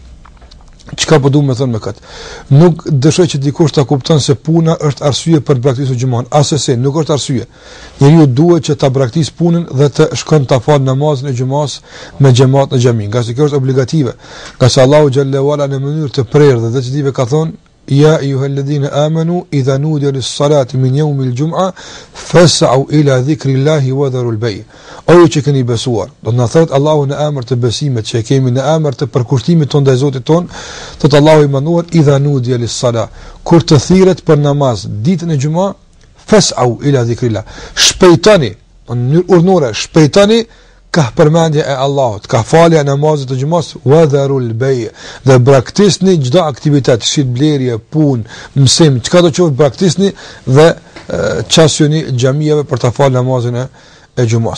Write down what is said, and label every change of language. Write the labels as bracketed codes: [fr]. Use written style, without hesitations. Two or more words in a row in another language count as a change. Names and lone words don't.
[sq] Çka po duam të them me këtë? Nuk dëshiroj që dikush ta kupton se puna është arsye për të braktisur xhuman. Asesi, nuk është arsye. Njeriu duhet që ta braktisë punën dhe të shkon ta fal namazin e xumas me xhamat në xhami, nga se kjo është obligative. Nga se Allahu [ar] جل وعلا [sq] në mënyrë të prerë dhe decisive ka thonë: [ar] يا أيها الذين آمنوا إذا نودي للصلاة من يوم الجمعة فاسعوا إلى ذكر الله وذروا البيع'. [sq] O ju që keni besuar, do të na thotë Allahu në emër të besimit që kemi, në emër të përkushtimit ton ndaj Zotit ton, thotë Allahu i manduar [ar] إذا نودي للصلاة, [sq] kur të thirret për namaz ditën e xumas, [ar] فاسعوا إلى ذكر الله. [sq] Shpejtoni, në mënyrë urdhnore, shpejtoni ka përmendje e Allahut, ka falja namazit të xumas, [ar] وذروا البيع', [sq] dhe braktisni çdo aktivitet, shitblerje, punë, mësim, çka do të qoftë braktisni dhe çasjoni xhamive për të falë namazin e xumas.